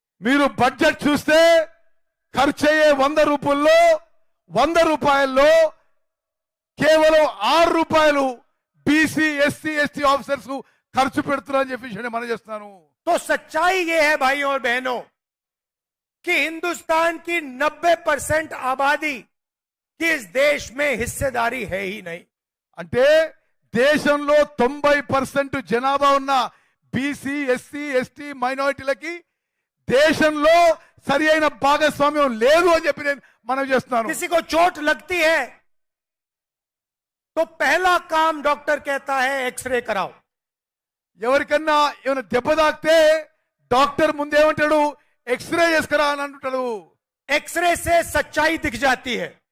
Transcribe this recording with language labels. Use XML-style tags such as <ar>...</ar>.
<te>మీరు బడ్జెట్ చూస్తే ఖర్చు అయ్యే 100 రూపాయల్లో కేవలం 6 రూపాయలు బీసీ, ఎస్సీ, ఎస్టీ ఆఫీసర్స్ ఖర్చు పెడుతున్నారని చెప్పి నేను మనం చేస్తున్నాను.</te> <hi>तो सच्चाई ये है भाइयों और बहनों कि हिंदुस्तान की 90% आबादी की इस देश में हिस्सेदारी है ही नहीं.</hi> <te>అంటే దేశంలో 90% జనాభా ఉన్న బీసీ, ఎస్సీ, ఎస్టీ మైనారిటీలకి దేశంలో సరి అయిన భాగస్వామ్యం లేదు అని చెప్పి నేను మనం చేస్తున్నాను.</te> <hi>किसी को चोट लगती है तो पहला काम डॉक्टर कहता है एक्सरे कराओ.</hi> <te>ఎవరికన్నా ఏమైనా దెబ్బ తాకితే డాక్టర్ ముందేమంటాడు, ఎక్స్రే చేసుకురా అని అంటాడు.</te> <hi>एक्सरे से सच्चाई दिख जाती है.</hi>